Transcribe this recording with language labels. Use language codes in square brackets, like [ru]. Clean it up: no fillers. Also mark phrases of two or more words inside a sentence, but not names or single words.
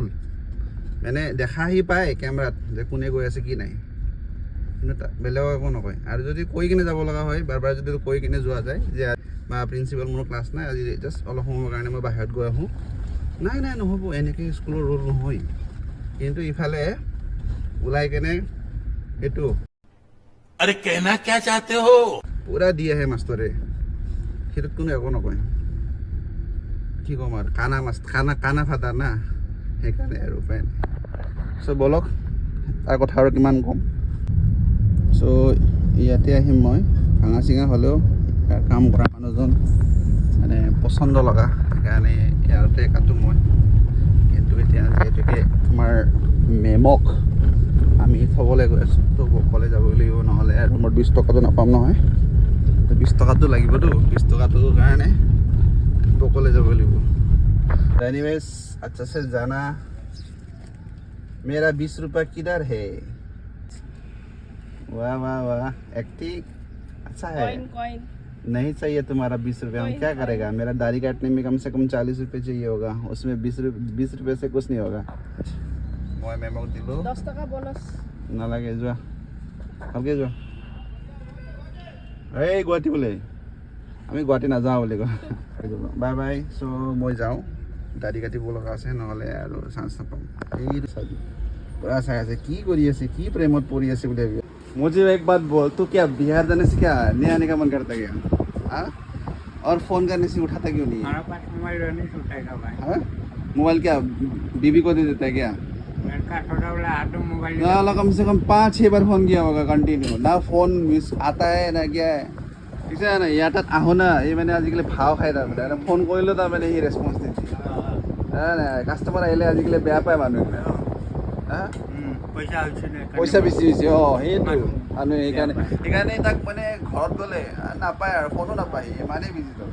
[as] মানে দেখা সি পায় কেমেৰাত যে কোনে গৈ আছে কি নাই, কিন্তু বেলেগক একো নকয়। আৰু যদি কৈ কিনে যাব লগা হয়, বাৰ বাৰ যদি কৈ কিনে যোৱা যায় যে বা প্ৰিন্সিপাল মোৰ ক্লাছ নাই আজি, জাষ্ট অলপ সময়ৰ কাৰণে মই বাহিৰত গৈ আহোঁ, নাই নাই নহ'ব, এনেকৈ স্কুলৰ ৰুল নহয়। কিন্তু ইফালে ওলাই কেনে এইটো [hi] अरे कहना क्या चाहते हो? [as] পূৰা দি আহে মাষ্টৰে, সেইটোত কোনো একো নকয়। কি ক'ম আৰু, কানা ফাটা না, সেইকাৰণে আৰু উপায় নাই। চ' ব'লক, তাৰ কথা আৰু কিমান ক'ম। চ' ইয়াতে আহিম মই, ভাঙা চিঙা হ'লেও কাম কৰা মানুহজন মানে পচন্দ লগা, সেইকাৰণে ইয়াতে কাটো মই। কিন্তু এতিয়া যিহেতুকে আমাৰ মেমক আমি থ'বলৈ গৈ আছোঁ, তো অকলে যাব লাগিব, নহ'লে আৰু মোৰ 20 টকাটো নাপাম নহয়। তো 20 টকাটো লাগিবতো, 20 টকাটোৰ কাৰণে অকলে যাব লাগিব। [hi] एनीवेज अच्छा से जाना। मेरा 20 रुपये किधर है? वाह वाह वाह, एक्टिंग अच्छा है। कॉइन नहीं चाहिए तुम्हारा 20 रुपये, हम क्या करेगा? मेरा दाढ़ी काटने में कम से कम 40 रुपये चाहिए होगा, उसमें 20 रुपये से कुछ नहीं होगा। [as] মই মেমক দিলো 10 টকা বোনাস নালাগে, যোৱা ভালকৈ যোৱা। এই গুৱাহাটী বোলে, আমি গুৱাহাটী নাযাওঁ বুলি কয়। বাই বাই। চ' মই যাওঁ, দাড়ি কাটিব লগা আছে, নহ'লে আৰু চান্স নাপাম। এই পূৰা চাই আছে কি কৰি আছে, কি প্ৰেমত পৰি আছে বুলি ভাবি। [hi] मुझे एक बात बोल, तू क्या बिहार जाने से क्या नहीं आने का मन करता क्या? हाँ, और फ़ोन करने से उठाता क्यों नहीं? हमारे पास मोबाइल नहीं उठाएगा भाई। हाँ, मोबाइल क्या बीबी को दे देता है क्या? लड़का छोटा वाला आटो मोबाइल ना, कम से कम 5-6 बार फोन किया होगा कंटिन्यू, ना फोन मिस आता है ना क्या है। [as] ঠিক আছে না, ইয়াৰ তাত আহোঁ না, এই মানে আজিকালি ভাও খাই তাৰমানে ফোন কৰিলেও তাৰমানে সি ৰেচপন্স নিদিয়ে। কাষ্টমাৰ আহিলে আজিকালি বেয়া পায় মানুহে। পইচা বেছি হৈছে, সেইটো মানুহে সেইকাৰণে তাক মানে ঘৰত গ'লে নাপায় আৰু ফোনো নাপায়, ইমানেই বিজি হ'ল।